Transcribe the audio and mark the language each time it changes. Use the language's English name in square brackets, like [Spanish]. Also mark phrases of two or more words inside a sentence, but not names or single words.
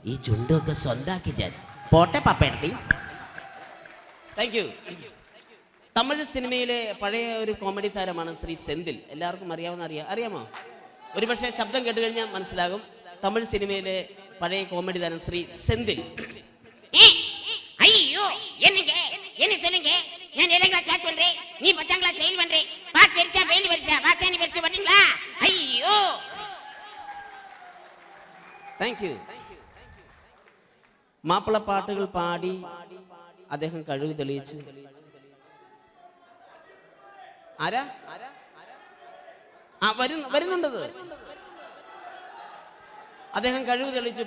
[Malayalam] ഈ ചുണ്ടൊക്കെ സ്വന്താക്കി ഞാൻ പോട്ടെ പപ്പേടത്തി. [English] Thank you. [Malayalam] തമിഴ് സിനിമയിലെ പഴയ ഒരു കോമഡി താരമാണ് ശ്രീ സെന്തിൽ. എല്ലാവർക്കും അറിയാമോ? ഒരുപക്ഷെ ശബ്ദം കേട്ട് കഴിഞ്ഞാൽ മനസ്സിലാകും. തമിഴ് സിനിമയിലെ പഴയ കോമഡി താരം ശ്രീ സെന്തിൽ. [Tamil] ஐயோ என்னங்க என்ன சொல்லுங்க நான் 7th [English] class pass [Tamil] பண்றேன் நீ 10th [English] class fail [Tamil] பண்றே பாஸ் தெரிச்சா ஃபெயில் பரிசா பாசானி பரிசா பாத்தீங்களா ஐயோ [English] Thank you. [Malayalam] മാപ്പിള പാട്ടുകൾ പാടി അദ്ദേഹം കഴിവ് തെളിയിച്ചു. ആരാ? വരുന്നുണ്ടത്. അദ്ദേഹം കഴിവ് തെളിയിച്ചു.